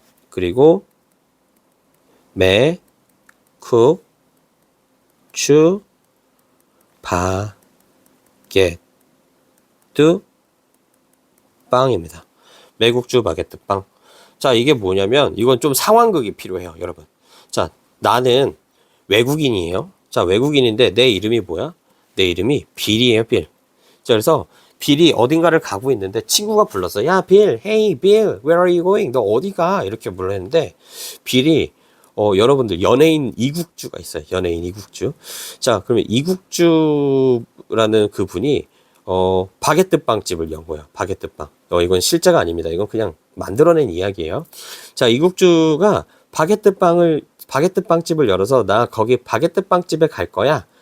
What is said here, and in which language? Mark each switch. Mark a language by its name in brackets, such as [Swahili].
[Korean] 그리고 매, 쿡, 추, 바게트, 빵입니다. 매국주, 바게트, 빵. 자, 이게 뭐냐면 이건 좀 상황극이 필요해요, 여러분. 자, 나는 외국인이에요. 자, 외국인인데 내 이름이 뭐야? 내 이름이 빌이에요, 빌. 자, 그래서 빌이 어딘가를 가고 있는데 친구가 불렀어. 야, 빌, [English] hey, Bill, where are you going? [Korean] 너 어디 가? 이렇게 불렀는데 빌이 여러분들 연예인 이국주가 있어요. 연예인 이국주. 자, 그러면 이국주라는 그 분이 바게트 빵집을 연 거예요. 바게트 빵. 이건 실제가 아닙니다. 이건 그냥 만들어낸 이야기예요. 자, 이국주가 바게트 빵집을 열어서 나 거기 바게트 빵집에 갈 거야.